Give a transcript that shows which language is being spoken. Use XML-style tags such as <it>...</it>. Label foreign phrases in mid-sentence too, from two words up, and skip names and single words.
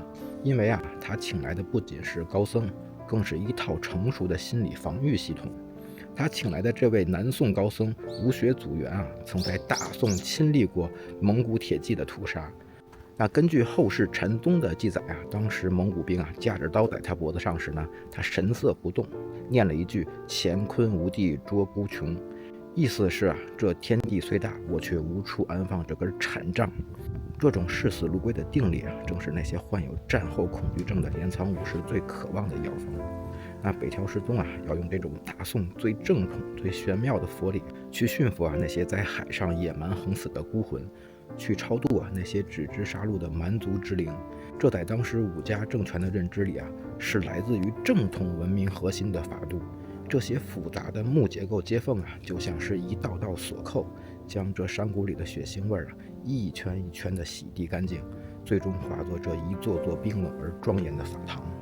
<zh>因為他請來的不僅是高僧，更是一套成熟的心理防禦系統。他請來的這位南宋高僧吴學祖元曾在大宋親歷過蒙古鐵騎的屠殺。那根據後世禪宗的記載當時蒙古兵架着刀在他脖子上時他神色不動，念了一句乾坤无地捉孤窮，意思是這天地虽大，我卻無處安放這根禪杖。這種視死如歸的定力正是那些患有戰後恐懼症的鎌倉武士最渴望的藥方。那北条氏宗要用这種大宋最正統、最玄妙的佛理去馴服那些在海上野蠻橫死的孤魂， 去超度那些只知殺戮的蠻族之靈。這在當時武家政權的認知裡是來自於正統文明核心的法度。這些複雜的木結構接縫就像是一道道鎖扣，將這山谷裡的血腥味一圈一圈的洗滌乾淨，最終化作這一座座冰冷而莊嚴的法堂。</zh>